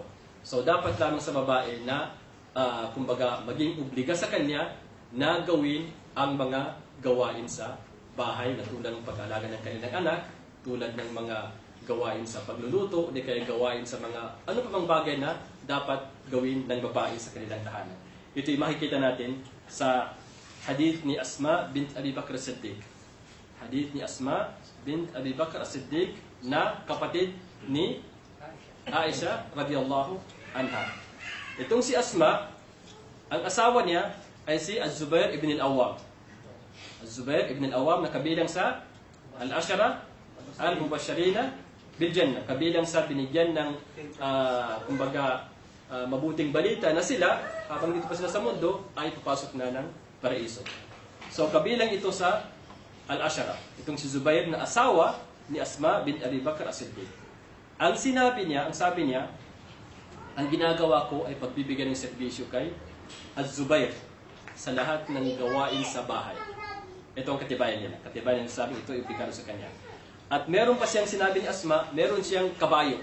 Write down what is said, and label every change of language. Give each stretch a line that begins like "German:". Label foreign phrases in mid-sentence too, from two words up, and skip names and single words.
Filipino: So, dapat lamang sa babae na, kumbaga, maging obliga sa kanya na gawin ang mga gawain sa bahay na tulad ng pag-aalaga ng kanilang anak, tulad ng mga gawain sa pagluluto, o di kaya gawain sa mga ano pa bang bagay na dapat gawin ng babae sa kanilang tahanan. Ito'y makikita natin sa hadith ni Asma bint Abi Bakr as-Siddiq. Hadith ni Asma bint Abi Bakr as-Siddiq na kapatid ni Aisha
Arabic: رضي الله عنها.
Filipino: Itong si Asma, ang asawa niya ay si Az-Zubair ibn al-Awwam. Az-Zubair ibn al-Awwam na kabilang sa
Arabic: العشرة المبشرين بالجنة,
Filipino: kabilang sa binigyan ng kumbaga mabuting balita na sila habang dito pa sila sa mundo ay papasok na ng paraiso. So kabilang ito sa al-Ashara, itong si Zubair na asawa ni Asma bint Abi Bakr as-Siddiq. Ang sabi niya, ang ginagawa ko ay pagbibigyan ng serbisyo kay Az-Zubair sa lahat ng gawain sa bahay. Ito ang katibayan niya. Katibayan niya sabi, ito ay obligado sa kanya. At meron pa siyang sinabi ni Asma, meron siyang kabayo.